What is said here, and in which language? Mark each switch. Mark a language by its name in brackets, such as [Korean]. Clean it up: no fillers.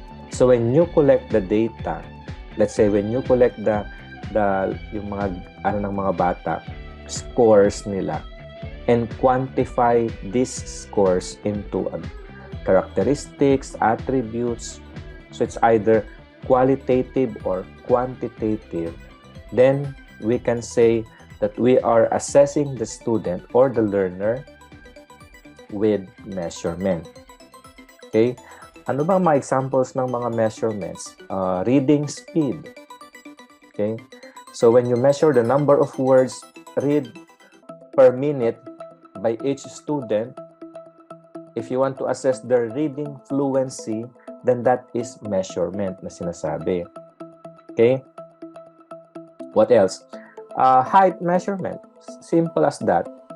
[English] So, when you collect the data, let's say when you collect [Filipino] yung mga ng mga bata, [English] scores nila, and quantify these scores into characteristics, attributes, so it's either qualitative or quantitative, then we can say that we are assessing the student or the learner with measurement. Okay? [Filipino] Ano ba mga examples ng mga measurements? [English] Reading speed. Okay? So when you measure the number of words read per minute by each student, if you want to assess their reading fluency, then that is measurement [Filipino] na sinasabi. [English] Okay? What else? Height measurement. Simple as that.